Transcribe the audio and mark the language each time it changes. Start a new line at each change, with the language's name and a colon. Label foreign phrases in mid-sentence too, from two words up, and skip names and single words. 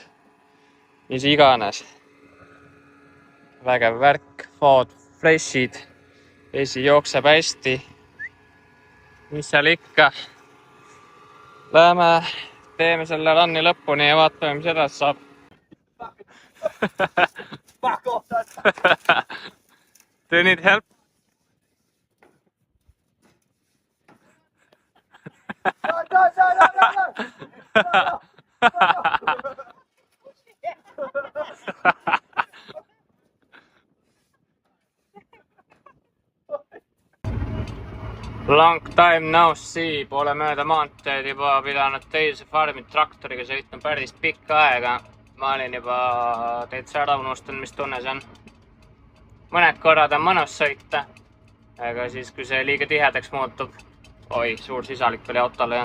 Estonian: Nii see iganes. Vägev värk, food, freshid. Vesi jookseb hästi. Mis seal ikka? Läheme, teeme selle runni lõpuni ja vaatame, mis edasi saab.
English: Do you need help? No. Long time no see,
Estonian: pole mööda maanteed juba pidanud teise farmi traktoriga sõitnud päris pikka aega. Ma olin juba täitsa ära unustanud, mis tunne see on. Mõned korrad on mõnus sõita, aga siis kui see liiga tihedaks muutub, oi, suur sisalik oli autole jäänud.